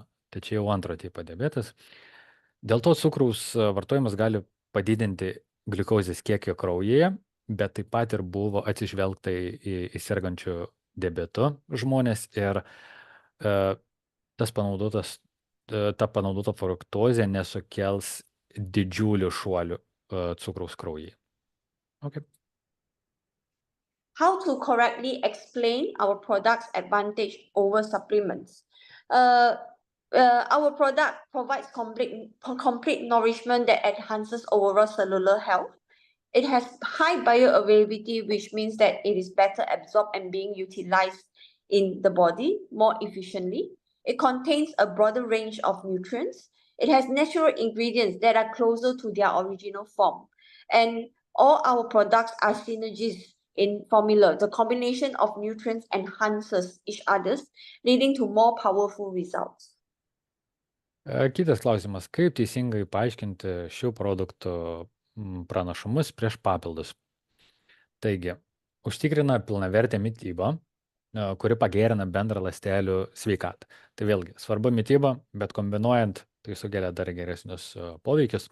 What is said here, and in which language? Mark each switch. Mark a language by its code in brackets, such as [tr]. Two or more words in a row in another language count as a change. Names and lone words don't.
[lt] Tai čia jau 2 tipo diabetas. Dėl to cukraus vartojimas gali padidinti gliukozės kiekį kraujyje, bet taip pat ir buvo atsižvelgta į sergančių diabetu žmonės ir ta panaudota fruktozė nesukels didžiulių šuolių cukraus kraujyje. [en] Okay. How to correctly explain our product's advantage over supplements? Our product provides complete nourishment that enhances overall cellular health. It has high bioavailability, which means that it is better absorbed and being utilized in the body more efficiently. It contains a broader range of nutrients. It has natural ingredients that are closer to their original form. And all our products are synergies in formula. The combination of nutrients enhances each other's, leading to more powerful results. [lt] Kitas klausimas. Kaip teisingai paaiškinti šių produktų pranašumus prieš papildus? Taigi, užtikrina pilnavertę mitybą, kuri pagerina bendrą ląstelių sveikatą. Tai vėlgi, svarbu mityba, bet kombinuojant, tai sukelia dar geresnius poveikius.